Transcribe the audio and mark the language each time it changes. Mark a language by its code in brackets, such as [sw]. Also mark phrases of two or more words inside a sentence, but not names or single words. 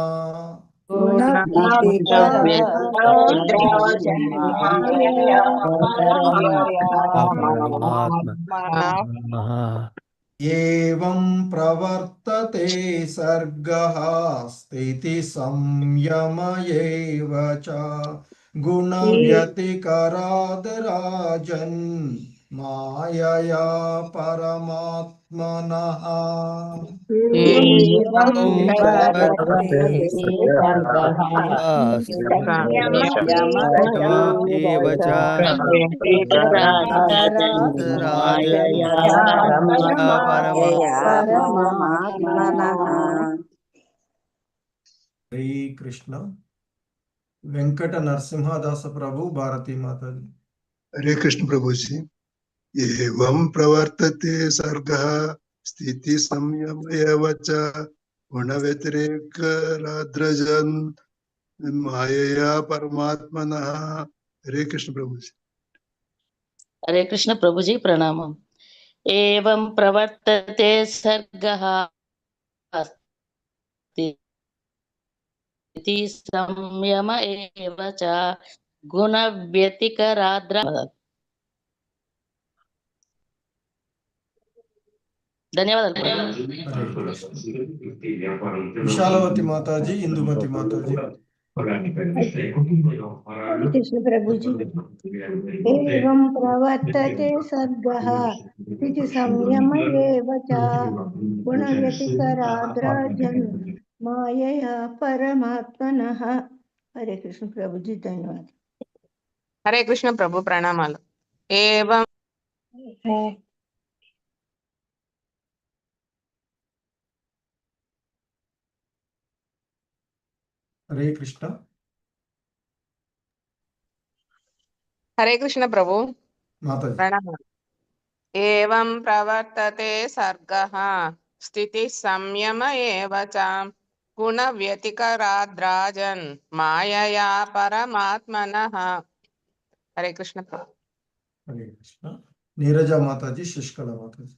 [sa] एवं प्रवर्तते सर्गः स्थिति संयम एव च गुण व्यतिकराद्राजन् मायया परमात्मनः एव च हरे कृष्ण [hi] वेंकट नरसिंहदास प्रभु भारती माता जी। [sa] हरे कृष्ण [hi] प्रभु जी। [sa] एवं प्रवर्तते सर्गः स्थिति संयम एव च गुण व्यतिरेकराद्रजन् मायया परमात्मनः। हरे कृष्ण [hi] प्रभु जी। [sa] हरे कृष्ण [hi] प्रभु जी प्रणामम। [sa] एवं प्रवर्तते सर्गः स्थिति संयम एव च गुण व्यतिकराद्र। [te] ధన్యవాదాలు [sa] हरे कृष्ण [hi] विशालवती माता जी इंदुमती माता जी। [sa] हरे कृष्ण [hi] प्रभु जी। [sa] एवं प्रवर्तते सर्गः स्थिति संयम एव च गुण व्यतिकराद्राजन् मायया परमात्मनः। हरे कृष्ण [hi] प्रभु जी धन्यवाद। [sa] हरे कृष्ण प्रभु [te] ప్రణామాలు। ఏవం [sa] हरे कृष्ण హరే కృష్ణ ప్రభు [hi] माता जी। [te] ప్రణామాలు। [sa] ఏవం ప్రవర్తతే సర్గః స్థితి సంయమ ఏవ చ గుణ వ్యతికరాద్రాజన్ మాయయా పరమాత్మనః. హరే కృష్ణ ప్రభు. హరే కృష్ణ. [te] నీరజ మాతాజీ, శుష్కళ మాతాజీ.